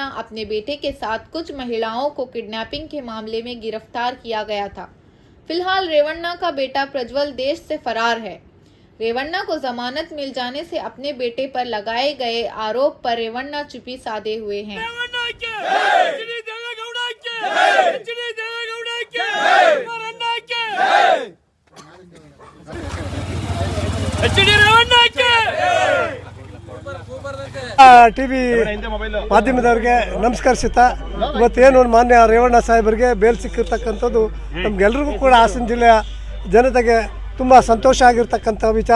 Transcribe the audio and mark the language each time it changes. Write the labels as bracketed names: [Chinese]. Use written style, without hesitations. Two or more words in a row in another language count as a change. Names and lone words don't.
[Hindi] अपने बेटे के साथ कुछ महिलाओं को किडनैपिंग के मामले में गिरफ्तार किया गया था। फिलहाल रेवन्ना का बेटा प्रज्वल देश से फरार है। रेवन्ना को जमानत मिल जाने से अपने बेटे पर लगाए गए आरोप पर रेवन्ना चुप्पी साधे हुए हैं। [Kannada] ಟಿವಿ ಮಾಧ್ಯಮದವರಿಗೆ ನಮಸ್ಕರಿಸುತ್ತಾ ಇವತ್ತೇನು ಮಾನ್ಯ ರೇವಣ್ಣ ಸಾಹೇಬರಿಗೆ ಬೇಲ್ ಸಿಕ್ಕಿರ್ತಕ್ಕಂಥದ್ದು ನಮಗೆಲ್ಲರಿಗೂ ಕೂಡ ಹಾಸನ ಜಿಲ್ಲೆಯ ಜನತೆಗೆ ತುಂಬ ಸಂತೋಷ ಆಗಿರ್ತಕ್ಕಂಥ ವಿಚಾರ.